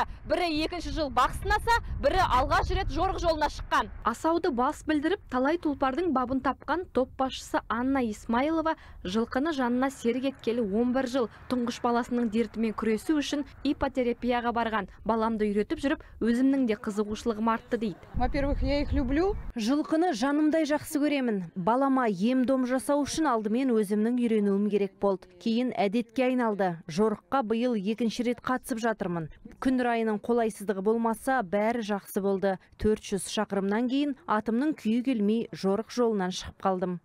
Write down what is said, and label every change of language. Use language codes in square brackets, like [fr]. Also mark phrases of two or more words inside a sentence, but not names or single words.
[kk] Бірі екінші жыл бақ сынаса, бірі алғаш рет жорғы жолына шыққан. Асауды бас білдіріп, талай тұлпардың бабын тапқан топ басшысы Анна Исмайлова жылқыны жанына серік еткелі 11 жыл тұңғыш баласының дертімен күресу үшін ипотерапияға барған. Баламды үйретіп жүріп, өзімнің де қызығушылығым артты дейді. [ru] Во-первых, я их люблю. [kk] Жылқыны жанымдай жақсы көремін. Балама ем-дом жасау үшін алдымен өзімнің үйренуім керек болды. Кейін әдетке айналды. Жорыққа биыл 2-ші рет қатысып жатырмын. Күн райының қолайсыздығы болмаса, бәрі жақсы болды. 400 шақырымнан кейін атымның күйі келмей жорық жолынан шығып қалдым.